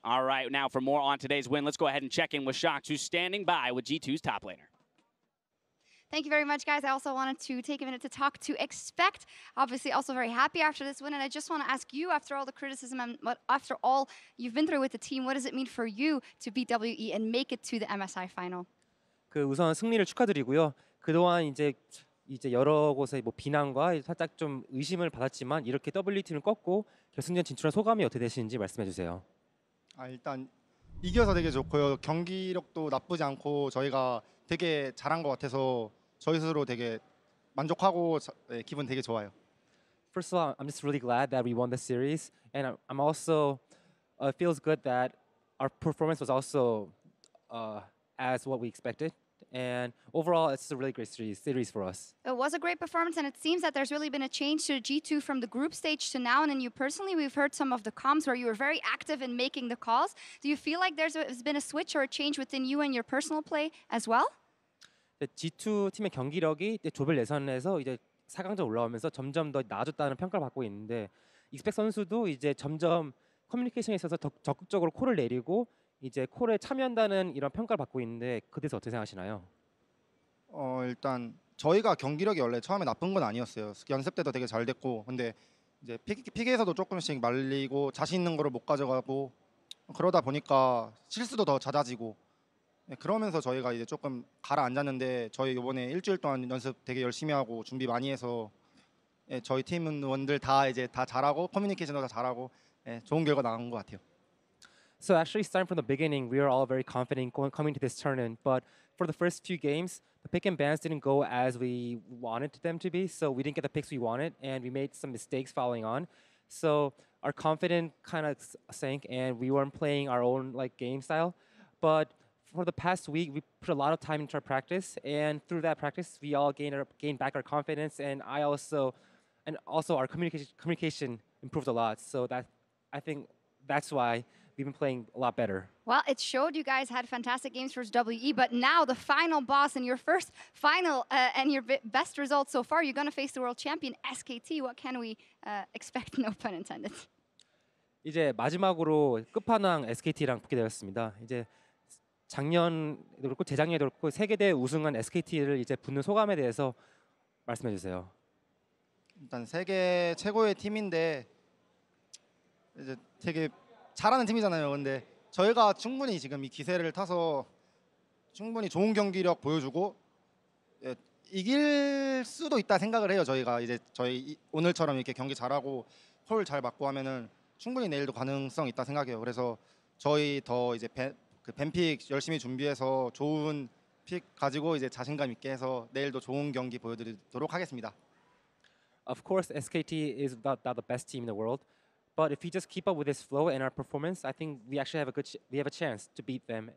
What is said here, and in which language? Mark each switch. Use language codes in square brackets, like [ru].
[en] All right, now for more on today's win, let's go ahead and check in with Shox, who's standing by with G2's top laner. Thank you very much, guys. I also wanted to take a minute to talk to Expect. Obviously, also very happy after this win. And I just want to ask you, after all the criticism and after all you've been through with the team, what does it mean for you to beat WE and make it to the MSI final? [ko] 우선 승리를 축하드리고요. 그동안 이제 여러 곳에 뭐 비난과 살짝 좀 의심을 받았지만 이렇게 WT를 꺾고 결승전 진출한 소감이 어떻게 되시는지 말씀해 주세요. 일단 이겨서 되게 좋고요. 경기력도 나쁘지 않고 저희가 되게 잘한 것 같아서 저희 스스로 되게 만족하고 기분 되게 좋아요. [en] First of all, I'm just really glad that we won the series, and I'm also it feels good that our performance was also as what we expected. And overall, it's a really great series for us. It was a great performance, and it seems that there's really been a change to G2 from the group stage to now. And then you personally, we've heard some of the comms where you were very active in making the calls. Do you feel like there's been a switch or a change within you and your personal play as well? [ko] G2 팀의 경기력이 조별 예선에서 이제 4강전 올라오면서 점점 더 나아졌다는 평가를 받고 있는데 익스펙 선수도 이제 점점 커뮤니케이션에 있어서 더 적극적으로 콜을 내리고 이제 콜에 참여한다는 이런 평가를 받고 있는데 그에 대해서 어떻게 생각하시나요? 일단 저희가 경기력이 원래 처음에 나쁜 건 아니었어요. 연습 때도 되게 잘 됐고, 근데 이제 픽에서도 조금씩 말리고 자신 있는 거를 못 가져가고 그러다 보니까 실수도 더 잦아지고 그러면서 저희가 이제 조금 가라앉았는데 저희 이번에 일주일 동안 연습 되게 열심히 하고 준비 많이 해서 저희 팀원들 다 이제 다 잘하고 커뮤니케이션도 다 잘하고 좋은 결과 나온 것 같아요. [en] So actually, starting from the beginning, we were all very confident coming to this tournament. But for the first few games, the pick and bans didn't go as we wanted them to be. So we didn't get the picks we wanted, and we made some mistakes following on. So our confidence kind of sank, and we weren't playing our own game style. But for the past week, we put a lot of time into our practice, and through that practice, we all gained back our confidence, and also our communication improved a lot. So I think that's why we've been playing a lot better. Well, it showed you guys had fantastic games versus WE, but now the final boss in your first final and your best results so far, you're going to face the world champion SKT. What can we expect? No pun intended. [ko] 이제 마지막으로 끝판왕 SKT랑 붙게 되었습니다. 이제 작년에도 그렇고 재작년에도 그렇고 세계대회 우승한 SKT를 이제 붙는 소감에 대해서 말씀해 주세요. 일단 세계 최고의 팀인데 이제 되게 잘하는 팀이잖아요. 근데 저희가 충분히 지금 이 기세를 타서 충분히 좋은 경기력 보여주고 이길 수도 있다 생각을 해요. 저희가 이제 저희 오늘처럼 이렇게 경기 잘하고 콜 잘 맞고 하면은 충분히 내일도 가능성 있다 생각해요. 그래서 저희 더 이제 밴픽 열심히 준비해서 좋은 픽 가지고 이제 자신감 있게 해서 내일도 좋은 경기 보여드리도록 하겠습니다. [en] Of course, SKT is not the best team in the world. But if we just keep up with this flow and our performance, I think we actually have a chance to beat them.